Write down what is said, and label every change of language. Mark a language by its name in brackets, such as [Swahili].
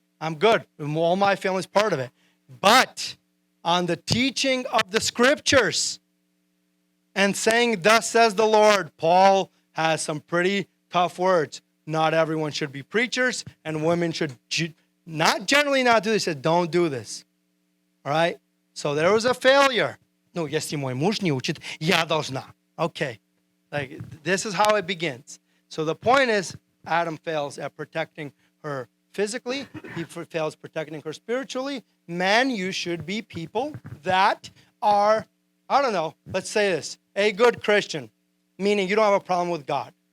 [English] All my family's part of it. But on the teaching of the scriptures and saying, thus says the Lord, Paul has some pretty tough words. Not everyone should be preachers, and women should not generally not do this. He said, don't do this. All right? So there was a failure. [Russian] No, если мой муж не учит, я должна. [English] Okay. Like, this is how it begins. So the point is, Adam fails at protecting her physically. He fails protecting her spiritually. Men, you should be people that are, let's say this, a good Christian, meaning you don't have a problem with God.